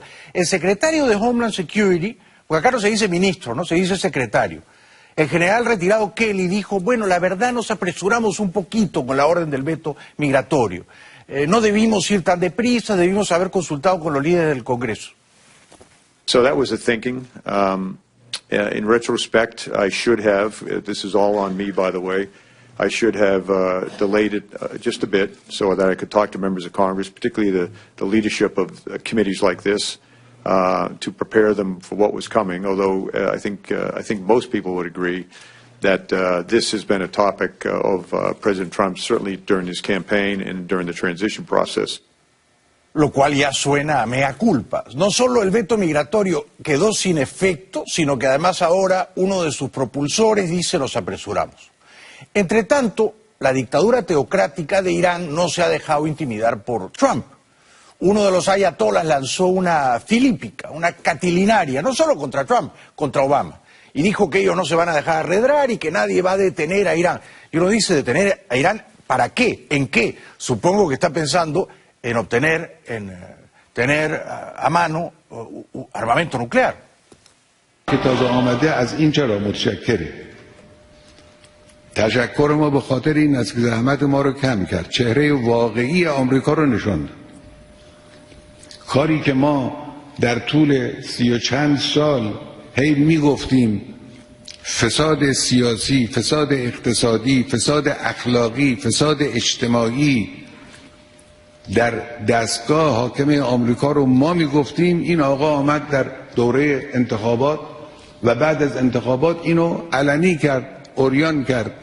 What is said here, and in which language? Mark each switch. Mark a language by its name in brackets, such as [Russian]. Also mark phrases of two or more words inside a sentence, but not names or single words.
[Spanish] El secretario de Homeland Security, porque acá no se dice ministro, no se dice secretario. El general retirado Kelly dijo, bueno, la verdad nos apresuramos un poquito con la orden del veto migratorio. No debimos ir tan deprisa, debimos haber consultado con los líderes del Congreso. [English] So that was the thinking. In retrospect, I should have, this is all on me by the way, I should have delayed it just a bit so that I could talk to members of Congress, particularly the leadership of committees like this, to prepare them for what was coming, although I think most people would agree that this has been a topic of President Trump, certainly during his campaign and during the transition process. [Spanish] Lo cual ya suena a [Latin] mea culpa. [Spanish] No solo el veto migratorio quedó sin efecto, sino que además ahora uno de sus propulsores dice nos apresuramos. Entre tanto, la dictadura teocrática de Irán no se ha dejado intimidar por Trump. Uno de los ayatolas lanzó una filípica, una catilinaria, no solo contra Trump, contra Obama. Y dijo que ellos no se van a dejar arredrar y que nadie va a detener a Irán. Y uno dice, ¿detener a Irán para qué? ¿En qué? Supongo que está pensando en obtener, en tener a mano armamento nuclear. [Persian] تشکر ما به خاطر این است که زحمت ما رو کم کرد، چهره واقعی آمریکا رو نشون داد. کاری که ما در طول 30 و چند سال هی میگفتیم فساد سیاسی، فساد اقتصادی، فساد اخلاقی، فساد اجتماعی در دستگاه حاکمه آمریکا رو ما میگفتیم، این آقا آمد در دوره انتخابات و بعد از انتخابات اینو علنی کرد، عریان کرد.